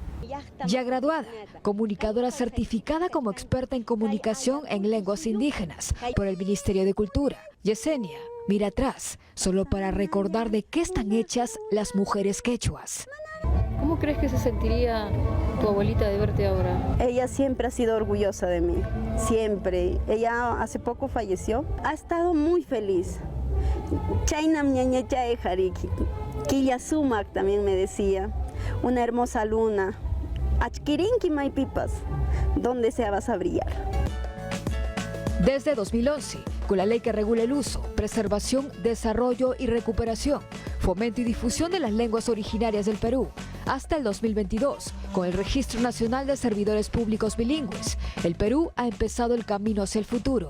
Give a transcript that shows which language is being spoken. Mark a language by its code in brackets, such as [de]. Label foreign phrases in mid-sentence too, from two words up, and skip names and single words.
[es] Ya graduada, comunicadora certificada como experta en comunicación en lenguas indígenas por el Ministerio de Cultura, Yesenia mira atrás solo para recordar de qué están hechas las mujeres quechuas. ¿Cómo crees que se sentiría tu abuelita de verte ahora? Ella siempre ha sido orgullosa de mí, siempre. Ella hace poco falleció. Ha estado muy feliz [qu] Chaynam ñañachay jariki. Quilla sumac [es] también me decía. Una hermosa luna. [qu] Achkirinki maipipas. [es] ¿Dónde se vas a brillar? Desde 2011, con la ley que regula el uso, preservación, desarrollo y recuperación, fomento y difusión de las lenguas originarias del Perú, hasta el 2022, con el Registro Nacional de Servidores Públicos Bilingües, el Perú ha empezado el camino hacia el futuro.